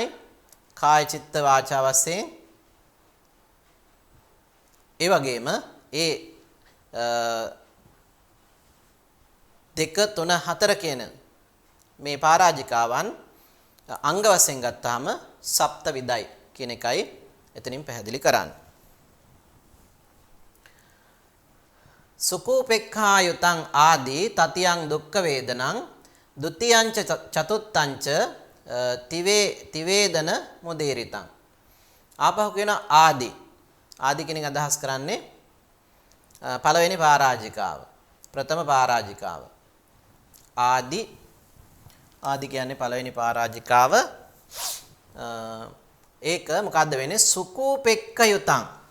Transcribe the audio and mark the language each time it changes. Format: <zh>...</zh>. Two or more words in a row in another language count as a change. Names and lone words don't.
<si>කාය චිත්ත වාචා වශයෙන් ඒ වගේම ඒ 2 3 4 කියන මේ පරාජිකාවන් අංග වශයෙන් ගත්තාම සප්ත විදයි කියන එකයි එතනින් පැහැදිලි කරන්නේ.</si> <pi>සුකූපෙක්ඛායුතං ආදී තතියං දුක්ඛ වේදනං ဒ ුතියං චතුත්තං තිවේදන මුදේරිතං.</pi> <si>ආපහු කියන ආදී. ආදී කියන එක අදහස් කරන්නේ පළවෙනි පරාජිකාව. ප්‍රථම පරාජිකාව. ආදී කියන්නේ පළවෙනි පරාජිකාව. ඒක මොකද්ද වෙන්නේ? සුකූපෙක්ඛයුතං.</si>